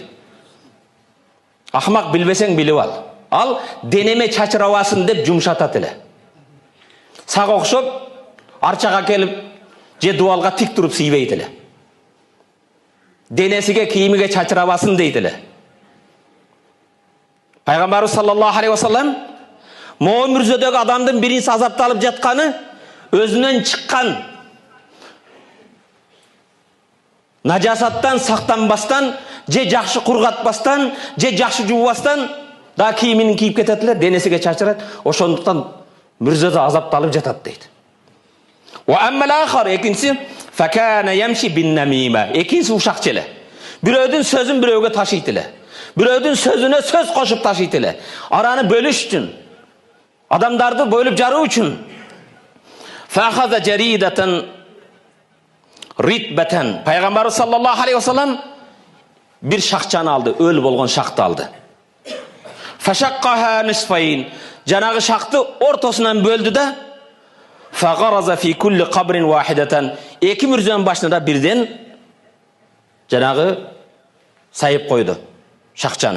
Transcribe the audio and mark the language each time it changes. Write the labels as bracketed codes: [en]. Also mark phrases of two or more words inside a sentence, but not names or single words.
[ky] Акмак билбесең билип ал. Ал денеме чачырабасын деп жумшатат эле. Сага окшоп арчага келип же дубалга тик туруп сийбейт эле. Денесиге, кийимиге чачырабасын дейт эле. Пайгамбарыбыз [ar] صلى الله عليه وسلم [ky] могу мүрзөдөгү адамдын биринчи азапталып жатканы өзүнөн чыккан najasаттан сактанбастан, же жакшы кургатпастан, же жакшы жуубастан да кийимин кийип кетет эле, денесиге чачырат, ошондуктан мүрзөдө азапталып жатат дейт. [ar] وأما الآخر, экинчиси فكان يمشي بالنميمة. [ky] Экинчиси ушакчы эле. Бирөөдүн сөзүн бирөөгө ташыйт эле. Бирөөдүн сөзүнө сөз кошуп ташыйт эле. Араны бөлүш үчүн, адамдарды бөлүп жаруу үчүн. [ar] فأخذ جريدة رطبة. [ky] Пайгамбарыбыз [ar] صلى الله عليه وسلم [ky] бир шакчаны алды, өлү болгон шакты алды. [ar] فشقها نصفين. [ky] Жанагы шакты ортосунан бөлдү да, [ar] فغرز في كل قبر واحدة. [ky] Эки мүрзөнүн башына да бирден жанагы сайып койду шакчаны.